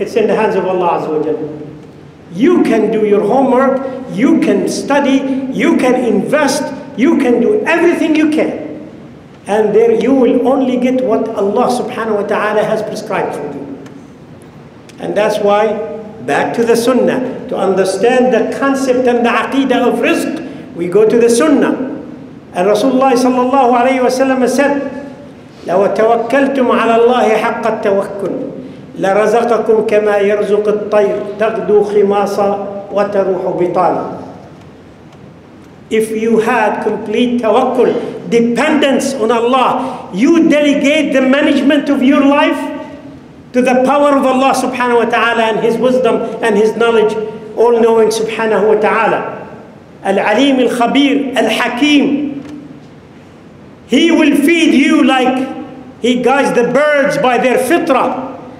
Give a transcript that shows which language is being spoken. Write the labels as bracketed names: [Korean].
[English] It's in the hands of Allah Azza wa Jalla. You can do your homework, you can study, you can invest, you can do everything you can. And there you will only get what Allah subhanahu wa ta'ala has prescribed for you. And that's why, back to the sunnah, to understand the concept and the aqidah of rizq, we go to the sunnah. [Arabic] And Rasulullah sallallahu alayhi wa sallam said, لو توكلتم على الله حق التوكل لرزقكم كما يرزق الطير تغدو خماصا وتروح بطانا. [English] if you had complete tawakkul, dependence on Allah, you delegate the management of your life to the power of Allah subhanahu wa ta'ala and His wisdom and His knowledge, all-knowing subhanahu wa ta'ala. Al-Alim, Al-Khabir, Al-Hakim. He will feed you like He guides the birds by their fitrah.